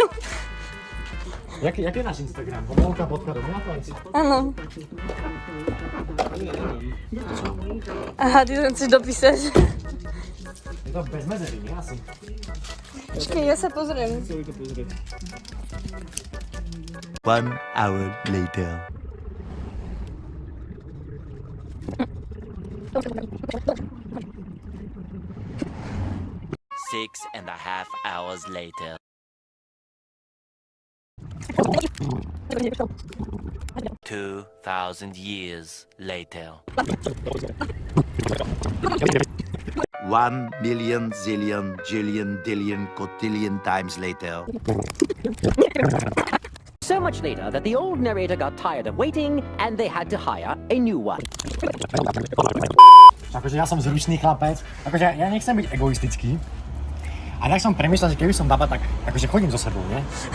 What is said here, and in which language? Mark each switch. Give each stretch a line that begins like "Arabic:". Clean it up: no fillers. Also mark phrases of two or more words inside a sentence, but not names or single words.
Slovak: Jak je náš Instagram? Homolka.dominatovci? Áno. Aha, ty to chceš dopísať. Je to bez medzery, nie? Asi. Počkej, ja sa pozriem. Chceli to pozrieť.
English: 1 hour later. Six and a half hours later. 2,000 years later. 1 million zillion jillion dillion cotillion times later. So much later that the old narrator got tired of waiting and they had to hire a new one.
Slovak: Akože ja som zručný chlapec, akože ja nechcem byť egoistický. A tak som premyslel, že keby som baba, tak akože chodím so sebou, nie?